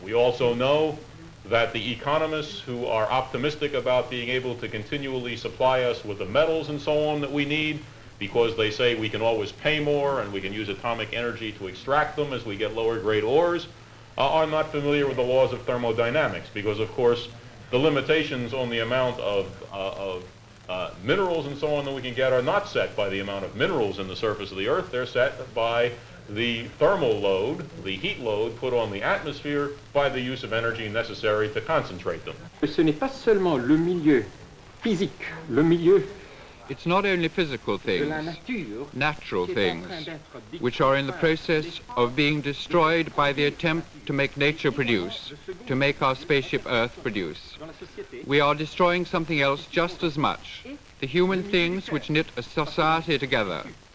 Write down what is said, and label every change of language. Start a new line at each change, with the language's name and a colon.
English: We also know that the economists who are optimistic about being able to continually supply us with the metals and so on that we need, because they say we can always pay more and we can use atomic energy to extract them as we get lower grade ores, are not familiar with the laws of thermodynamics, because of course the limitations on the amount of minerals and so on that we can get are not set by the amount of minerals in the surface of the earth. They're set by the thermal load, the heat load put on the atmosphere by the use of energy necessary to concentrate them.
French: Ce n'est pas seulement le milieu physique, le milieu
English: It's not only physical things, natural things, which are in the process of being destroyed by the attempt to make nature produce, to make our spaceship Earth produce. We are destroying something else just as much, the human things which knit a society together.